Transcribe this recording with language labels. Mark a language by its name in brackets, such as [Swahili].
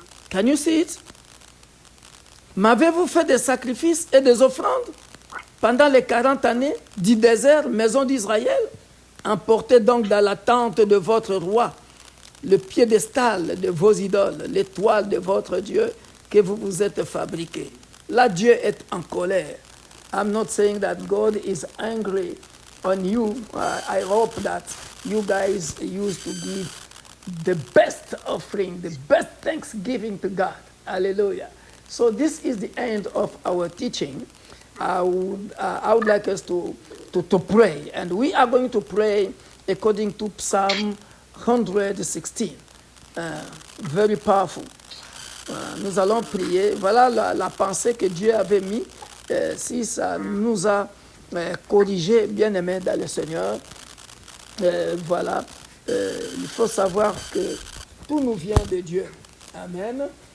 [English] Can you see it? [French] M'avez-vous fait des sacrifices et des offrandes pendant les 40 années du désert, maison d'Israël? Emportez donc dans la tente de votre roi le piédestal de vos idoles, l'étoile de votre Dieu que vous vous êtes fabriqué. Là, Dieu est en colère. [English] I'm not saying that God is angry on you. I hope that you guys used to give the best offering, the best thanksgiving to God. Hallelujah. So this is the end of our teaching. I would like us to pray. And we are going to pray according to Psalm 116. Very powerful. [French] Nous allons prier. Voilà la pensée que Dieu avait mis. Si ça nous a corrigé, bien-aimés dans le Seigneur. Voilà. Il faut savoir que tout nous vient de Dieu. Amen.